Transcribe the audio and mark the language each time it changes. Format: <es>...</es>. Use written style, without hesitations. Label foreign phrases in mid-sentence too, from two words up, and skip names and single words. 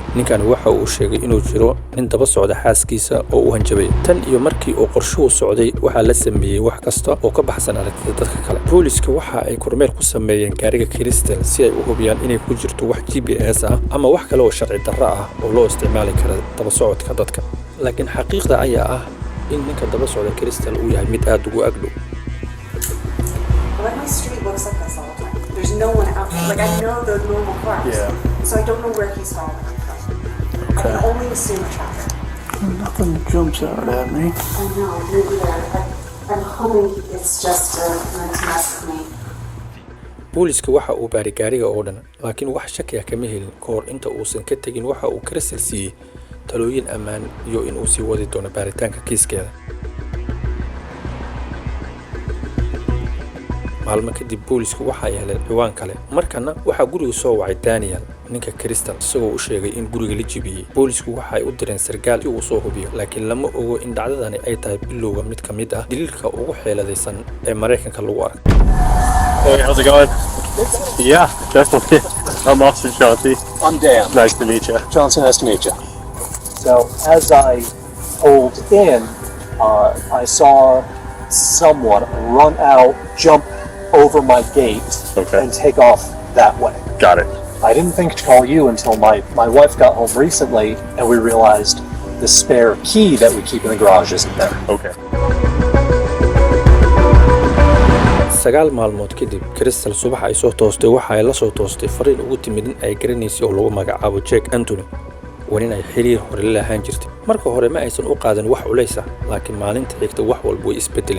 <so>ninkan waxa uu sheegay inuu jiro nin daba socda xaaskiisa oo u hanjabay tan iyo markii uu qorshuhu socday waxaa la sameeyay wax kasta oo ka baxsan aragtida dadka kale. booliska waxa ay kormeer ku sameeyeen gaariga Crystal si ay u hubiyaan inay ku jirto wax GPS ah ama wax kale oo sharci darro ah oo loo isticmaali karo daba socodka dadka. laakiin xaqiiqda ayaa ah in ninka daba socda Crystal uu yahay mid aad ugu agdhow.</so> <en>Like my street looks like this all the time. There's no one out. Like I know the normal cars. Yeah. So I don't know where he's following me from. I can only assume traffic. Nothing jumps out at me. I know, me either. I'm hoping it's just to mess with me.</en> <so>booliska waxa uu baaray gaariga oo dhan laakiin wax shaki ah kama helin ka hor inta uusan ka tagin. waxa uu Crystal siiyay talooyin ammaan iyo in uu sii wadi doono baaritaanka kiiskeeda. maalmo kadib boolisku waxa ay heleen ciwaan kale markana waxa guriga soo wacay Daniel ninka Crystal isagoo u sheegay in guriga la jibiyay. boolisku waxa ay u direen sargaal si uu soo hubiyo laakiin lama ogo in dhacdadani ay tahay bilowga mid ka mid ah dililka ugu xeeladaysan ee Mareykanka lagu arko.</so> <en>Hey, how's it going? Yeah, definitely. I'm Austin Shanti. I'm Dan. Nice to meet you. Johnson, nice to meet you. So, as I pulled in, I saw someone run out, jump over my gate, Okay. and take off that way. Got it. I didn't think to call you until my wife got home recently, and we realized the spare key that we keep in the garage isn't there. Okay.</en> <so>9 maalmood kadib Crystal subax ay soo toostay waxa ay la soo toostay fariin ugu timid in ay garanaysay oo lagu magacaabo Jack Anthony wanin ay xiriir hore la lahaan jirtay. marka hore ma aysan u qaadan wax culeysa laakiin maalinta xigta wax walba way isbedeleen.</so>